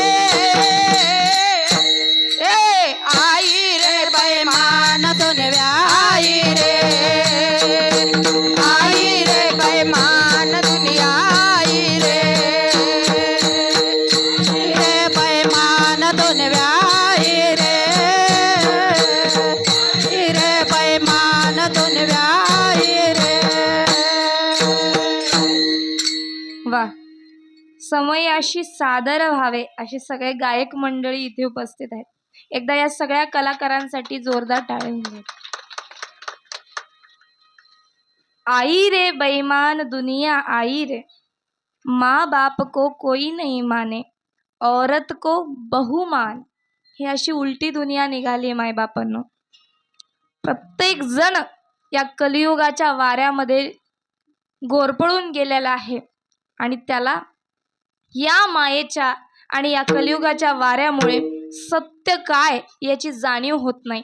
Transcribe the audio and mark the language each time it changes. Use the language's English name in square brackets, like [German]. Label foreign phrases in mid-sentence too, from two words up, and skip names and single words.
[Hindi] आई रे बेईमान दुनिया, आई रे बेईमान दुनिया, आई रे बेईमान दुनिया, आई रे बेईमान दुनिया, आई रे। [Marathi] वा, समयाशी सादर व्हावे असे सगळे गायक मंडळी इथे उपस्थित आहेत। एकदा या सगळ्या कलाकारांसाठी जोरदार टाळ्या होऊ द्या। [Hindi] आई रे बेईमान दुनिया, आई रे, माँ बाप को कोई नहीं माने, औरत को बहुमान। [Marathi] ही अशी उलटी दुनिया निघाली आहे मायबापांनो। प्रत्येक जण या कलियुगाच्या वाऱ्यामध्ये गोरपळून गेलेला आहे, आणि त्याला या मायेच्या आणि या कलियुगाच्या वाऱ्यामुळे सत्य काय याची जाणीव होत नाही।